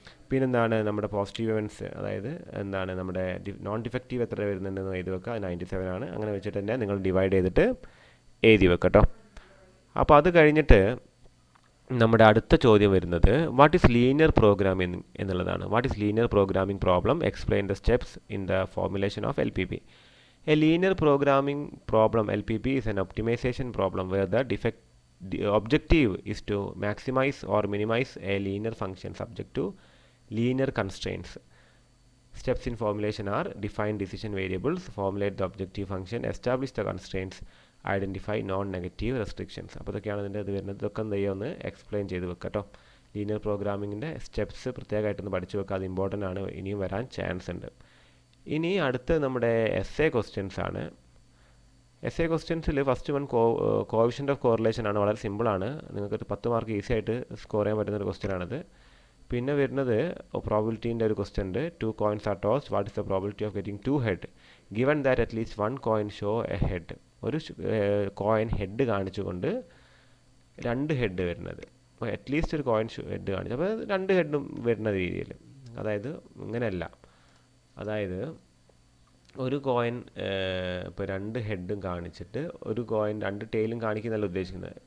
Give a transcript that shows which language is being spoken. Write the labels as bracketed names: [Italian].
[Malayalam] പിന്നെ നമ്മുടെ positive events, അതായത് നമ്മുടെ നോൺ ഡിഫക്റ്റീവ് എത്ര വരുന്നുണ്ടെന്ന് എഴുതി വെക്കുക. 97 ആണ്. അങ്ങനെ വെച്ചിട്ട് തന്നെ നിങ്ങൾ ഡിവൈഡ് ചെയ്തിട്ട് എഴുതി വെക്കുക കേട്ടോ. അപ്പോൾ അത് കഴിഞ്ഞിട്ട് നമ്മുടെ അടുത്ത ചോദ്യം വരുന്നത് [English] what is linear programming [Malayalam] എന്നുള്ളതാണ്. [English] What is linear programming problem? Explain the steps in the formulation of LPP. A linear programming problem LPP is an optimization problem where the objective is to maximize or minimize a linear function subject to linear constraints. Steps in formulation are define decision variables, formulate the objective function, establish the constraints, identify non negative restrictions. [Malayalam] അപ്പോൾ ഇതൊക്കെയാണ് ഇതിൻ്റെ ഇത് വരുന്നത്. ഇതൊക്കെ എന്ത് ചെയ്യുക? ഒന്ന് explain ചെയ്ത് വെക്കുക കേട്ടോ. ലീനിയർ പ്രോഗ്രാമിങ്ങിൻ്റെ സ്റ്റെപ്സ് പ്രത്യേകമായിട്ടൊന്ന് പഠിച്ചു വെക്കുക. അത് ഇമ്പോർട്ടൻ്റ് ആണ്, ഇനിയും വരാൻ ചാൻസ് ഉണ്ട്. ഇനി അടുത്ത് നമ്മുടെ essay ക്വസ്റ്റ്യൻസ് ആണ്. [English] essay ക്വസ്റ്റ്യൻസിൽ first one coefficient of correlation [Malayalam] ആണ്. വളരെ സിമ്പിളാണ്. നിങ്ങൾക്ക് 10 മാർക്ക് ഈസി ആയിട്ട് സ്കോർ ചെയ്യാൻ പറ്റുന്ന ഒരു ക്വസ്റ്റ്യൻ ആണിത്. പിന്നെ വരുന്നത് പ്രോബിലിറ്റീൻ്റെ ഒരു ക്വസ്റ്റ്യൻ ഉണ്ട്. [English] 2 coins are tossed. What is the probability of getting 2 head given that at least 1 coin show a head. [Malayalam] ഒരു കോയിൻ ഹെഡ് കാണിച്ചുകൊണ്ട് 2 ഹെഡ് വരുന്നത്. അപ്പോൾ അറ്റ്ലീസ്റ്റ് ഒരു കോയിൻ ഹെഡ് കാണിച്ചു, അപ്പോൾ 2 ഹെഡും വരുന്ന രീതിയിൽ. അതായത് ഇങ്ങനെയല്ല, അതായത് ഒരു കോയിൻ ഇപ്പോൾ രണ്ട് ഹെഡും കാണിച്ചിട്ട് ഒരു കോയിൻ രണ്ട് ടെയിലും കാണിക്കുന്നതല്ല ഉദ്ദേശിക്കുന്നത്.